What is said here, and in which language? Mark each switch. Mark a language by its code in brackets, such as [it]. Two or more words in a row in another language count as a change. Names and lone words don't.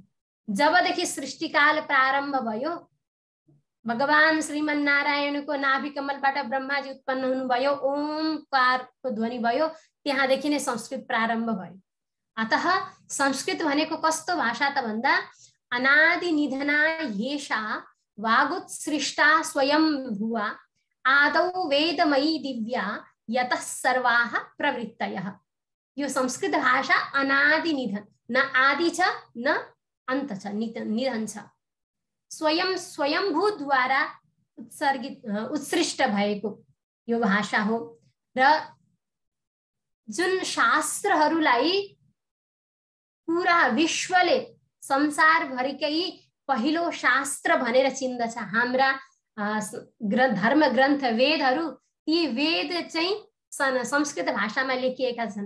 [ne] जबदेखि सृष्टिकाल प्रारम्भ भयो, भगवान श्रीमन नारायणको नाभि कमलबाट ब्रह्माजी उत्पन्न हुनुभयो, ओमकारको ध्वनि भयो, त्यहाँदेखि नै संस्कृत प्रारम्भ भयो। अतः संस्कृत भनेको कस्तो भाषा त भन्दा [sa] अनादि निधना येषा वागुत्सृष्टा स्वयं भुवा आदौ वेदमयी दिव्या यतः सर्वाः प्रवृत्तयः। [ne] यो संस्कृत भाषा अनादि निधन, न आदि छ न अन्त छ, निधन छ। स्वयंभू द्वारा उत्सृष्ट भएको यो भाषा हो र जुन शास्त्रहरूलाई पूरा विश्वले संसारभरिकै पहिलो शास्त्र भनेर चिन्दछ, हाम्रा धर्म ग्रन्थ वेदहरू, ती वेद चाहिँ संस्कृत भाषामा लेखिएका छन्।